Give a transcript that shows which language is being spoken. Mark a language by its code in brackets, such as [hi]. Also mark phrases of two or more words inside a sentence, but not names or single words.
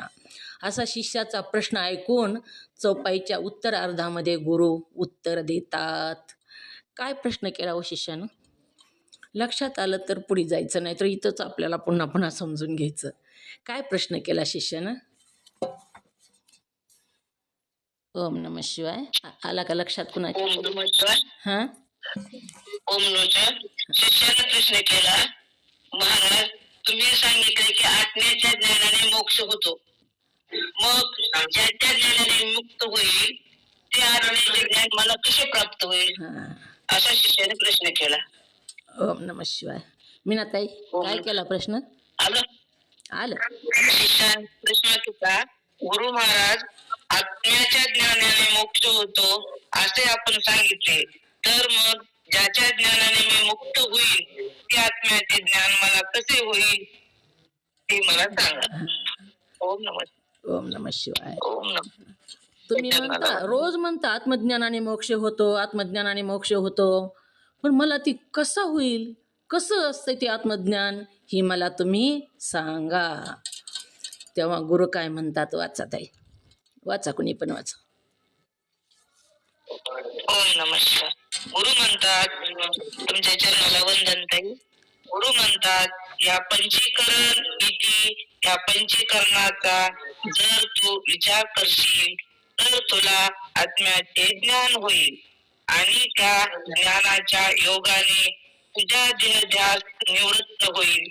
[mr] असा शिष्याचा प्रश्न ऐकून चौपाईच्या उत्तरार्धामध्ये गुरु उत्तर देतात. काय प्रश्न केला हो शिष्यानं? लक्षात आलं तर पुढे जायचं, नाही तर इथंच आपल्याला पुन्हा पुन्हा समजून घ्यायचं. काय प्रश्न केला शिष्यानं? [sa] ओम नमः शिवाय [mr] आला का लक्षात कुणाच्या? [sa] ओम नमः शिवाय. हां ओम नमः. [mr] शिष्याने प्रश्न केला, महाराज तुम्ही सांगितले की आत्म्याच्या ज्ञानाने मोक्ष होतो, मग ज्याच्या ज्ञानाने मुक्त होईल ते आत्म्याचे ज्ञान मला कसे प्राप्त होईल? असा शिष्याने प्रश्न केला. [sa] ओम नमः शिवाय. [mr] मीनाताई काय केला प्रश्न? आलं. शिष्याने प्रश्न केला, गुरु महाराज आत्म्याच्या ज्ञानाने मोक्ष होतो असे आपण सांगितले, तर मग ज्याच्या ज्ञानाने मी मुक्त होईल ते आत्म्याचे ज्ञान मला कसे होईल ते मला सांगा. [sa] ओम नमः ओम नमः शिवाय. ओम नमः. [mr] तुम्ही म्हणता, रोज म्हणता आत्मज्ञानाने मोक्ष होतो, आत्मज्ञानाने मोक्ष होतो, पण मला ती कसा होईल, कसं असतं ते आत्मज्ञान, ही मला तुम्ही सांगा. तेव्हा गुरु काय म्हणतात, वाचा ताई, वाचा, कुणी पण वाचा. [sa] ओम नमः शिवाय. [mr] गुरु म्हणतात, तुमच्या चरणाला वंदन ताई. गुरु म्हणतात, या पंचीकरण इति, या पंचीकरणाचा जर तू विचार करशील तर तुला आत्म्याचे ज्ञान होईल आणि त्या ज्ञानाच्या योगाने तुझा देहध्यास निवृत्त होईल.